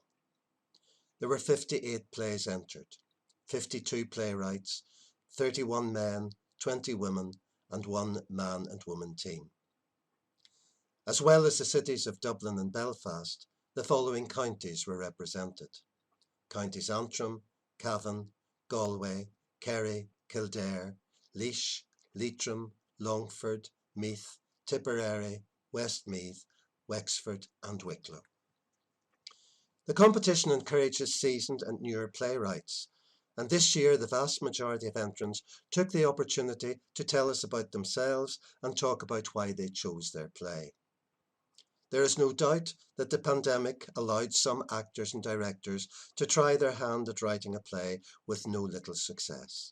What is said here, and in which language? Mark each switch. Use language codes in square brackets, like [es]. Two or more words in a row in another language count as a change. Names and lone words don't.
[en] There were 58 plays entered, 52 playwrights, 31 men, 20 women, and 1 man and woman team. As well as the cities of Dublin and Belfast, the following counties were represented: Counties Antrim, Cavan, Galway, Kerry, Kildare, Laois, Leitrim, Longford, Meath, Tipperary, Westmeath, Wexford and Wicklow. The competition encourages seasoned and newer playwrights, and this year the vast majority of entrants took the opportunity to tell us about themselves and talk about why they chose their play. There is no doubt that the pandemic allowed some actors and directors to try their hand at writing a play with no little success.